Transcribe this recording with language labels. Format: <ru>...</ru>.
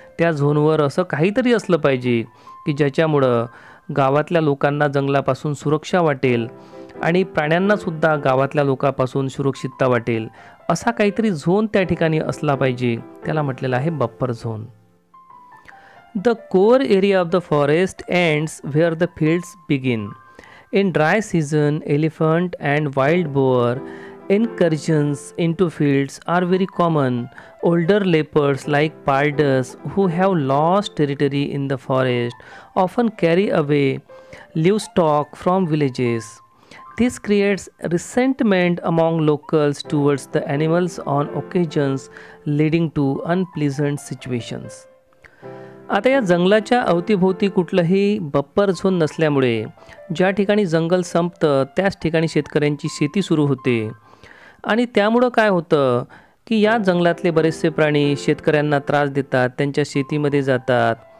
<mr>त्या झोनवर असं काहीतरी असलं पाहिजे की ज्याच्यामुळं गावातल्या लोकांना जंगलापासून सुरक्षा वाटेल आणि प्राण्यांनासुद्धा गावातल्या लोकांपासून सुरक्षितता वाटेल. असा काहीतरी झोन त्या ठिकाणी असला पाहिजे. त्याला म्हटलेलं आहे buffer zone.</mr> <en>The core area of the forest ends where the fields begin. In dry season, elephant and wild boar incursions into fields are very common. Older leopards like pardus who have lost territory in the forest often carry away livestock from villages. This creates resentment among locals towards the animals on occasions, leading to unpleasant situations.</en> <mr>आता या जंगलाच्या अवतीभोवती कुठलंही buffer zone नसल्यामुळे ज्या ठिकाणी जंगल संपतं त्याच ठिकाणी शेतकऱ्यांची शेती सुरू होते. आणि त्यामुळं काय होतं की या जंगलातले बरेचसे प्राणी शेतकऱ्यांना त्रास देतात, त्यांच्या शेतीमध्ये जातात.</mr>